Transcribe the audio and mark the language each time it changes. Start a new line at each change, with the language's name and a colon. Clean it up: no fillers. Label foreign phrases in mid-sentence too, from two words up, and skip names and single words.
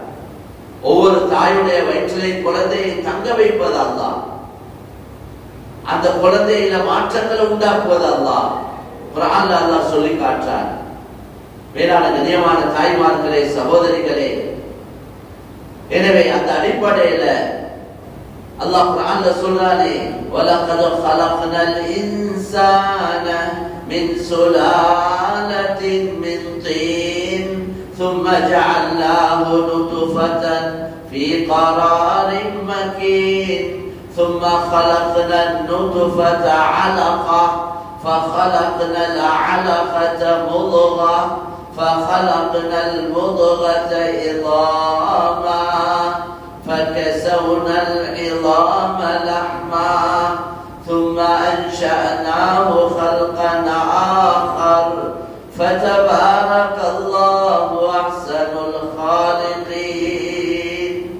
Tamil: ஒவ்வொரு தாயுடைய வயிற்றிலே குழந்தையை தங்க வைப்பது அல்லாஹ், அந்த குழந்தையில மாற்றங்களை உண்டாக்குவது அல்லாஹ். குர்ஆன்ல அல்லாஹ் சொல்லி காட்டுறார். வேளாண் கண்ணியமான தாய்மார்களே, சகோதரிகளே, எனவே அந்த அடிப்படையில அல்லாஹ் குர்ஆன்ல சொல்றானே, வலகத்
Arabic: خلقنا الانسان من سلالة من طين ثم جعلناه نطفة في قرار مكين ثم خلقنا النطفة علقة فخلقنا العلقة مضغة فخلقنا المضغة عظاما فكسونا العظام لحما ثم أنشأناه خلقا آخر فتبارك الله أحسن الخالقين.